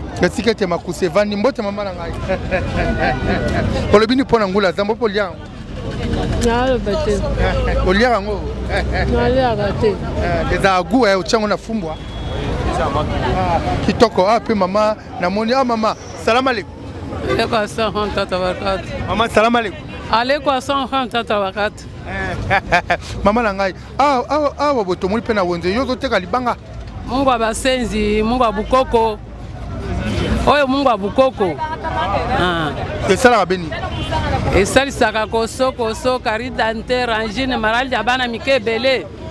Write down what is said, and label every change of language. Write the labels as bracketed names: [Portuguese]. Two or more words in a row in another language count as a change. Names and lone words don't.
[Lingala] Esika ete makuse evandi, mbote mama na ngai. Olobi ni mpo na ngulu ya zamba, opo lia yango? Naloba te. Olia yango? Naliaka te. Eh, eza agu, eh, otia yango na fumbwa. Ah, kitoko, ah, pe mama, namoni, ah, mama, [Arabic] سلام عليكم. عليكم السلام, tata barakatu. Mama, سلام عليكم. Alaikum assalam, tata barakatu. [Lingala] Mama na ngai, ah, ah, ah, boye tomoni pe na wenze, yo ozoteka libanga? Mungu wa basenzi, Mungu wa bukoko. Oyo Mungu wa bukoko. Ah. Esalaka beni? Esalisaka koso, koso, kari dante, rangine, malali ya bana mike ebele.